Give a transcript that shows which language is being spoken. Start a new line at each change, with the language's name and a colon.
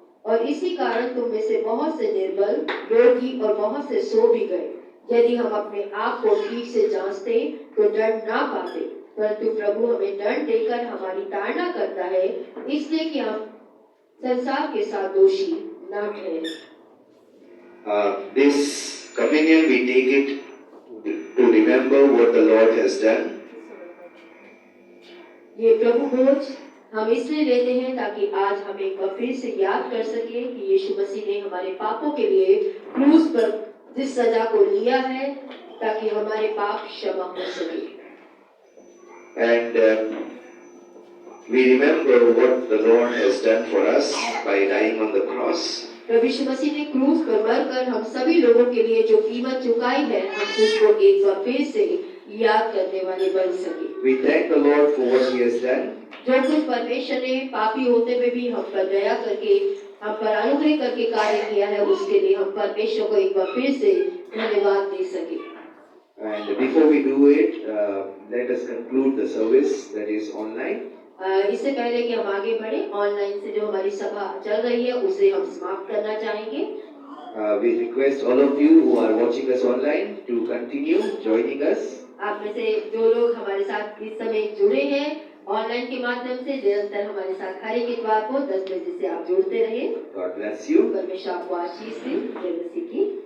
Hindi: और इसी कारण तुम में से बहुत से निर्बल, रोगी और बहुत से सो भी गए। यदि हम अपने आप को ठीक से जांचते तो दंड ना पाते, परंतु प्रभु हमें दंड देकर हमारी ताड़ना करता है, इसलिए कि हम संसार के साथ दोषी ना ठहरे।
English: This communion we take it to remember what the Lord has done.
Hindi: ये प्रभु भोज हम इसलिए लेते हैं ताकि आज हम एक बार फिर से याद कर सके कि यीशु मसीह ने हमारे पापों के लिए क्रूस पर जिस सजा को लिया है, ताकि हमारे पाप क्षमा हो सके।
English: And we remember what the Lord has done for us by dying on the cross.
Hindi: प्रभु यीशु मसीह ने क्रूस पर मरकर हम सभी लोगों के लिए जो कीमत चुकाई है, हम उसको एक बार फिर से याद करने वाले बन सके।
English: We thank the Lord for what He has done.
Hindi: जो कुछ परमेश्वर ने पापी होते हुए भी हम पर दया करके, हम पर अनुग्रह करके कार्य किया है, उसके लिए हम परमेश्वर को एक बार फिर से धन्यवाद दे सके।
English: And before we do it, let us conclude the service that is online.
Hindi: इससे पहले कि हम आगे बढ़े, ऑनलाइन से जो हमारी सभा चल रही है उसे हम समाप्त करना चाहेंगे।
English: We request all of you who are watching us online to continue joining us.
Hindi: आप में से जो लोग हमारे साथ इस समय जुड़े हैं ऑनलाइन के माध्यम से, निरंतर हमारे साथ हर एक इतवार को 10 बजे से आप जुड़ते रहे।
English: God bless you.
Hindi: परमेश्वर आपको आशीष दे। जय मसीह की।